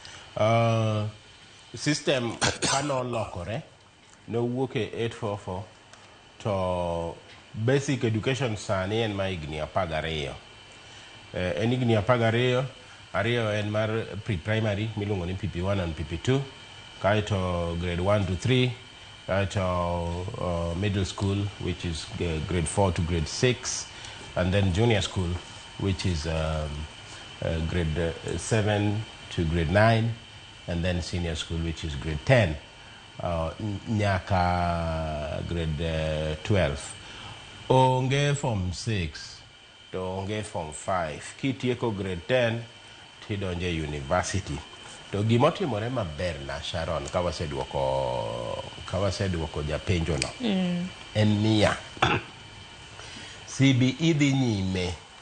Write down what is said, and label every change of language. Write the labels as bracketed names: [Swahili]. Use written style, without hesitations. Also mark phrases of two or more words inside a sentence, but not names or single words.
[Luo (Kenya and Tanzania)] System kano lokore no wuok e 844 to [English] basic education [Luo (Kenya and Tanzania)] sani en ma higni 12. En higni 12, ariyo en mar pre-primary miluongo ni [English] PP1 and PP2, kaito grade 1 to 3, kaito middle school which is grade 4 to grade 6, and then junior school which is grade 7 to grade 9, and then senior school which is grade 10 nyaka grade 12. [Luo (Kenya and Tanzania)] Onge form 6 to onge form 5. Kitieko grade 10 tidonje university. To gimotimore maber na Sharon kawaseduoko japenjo no en niya CBE dhi nyime.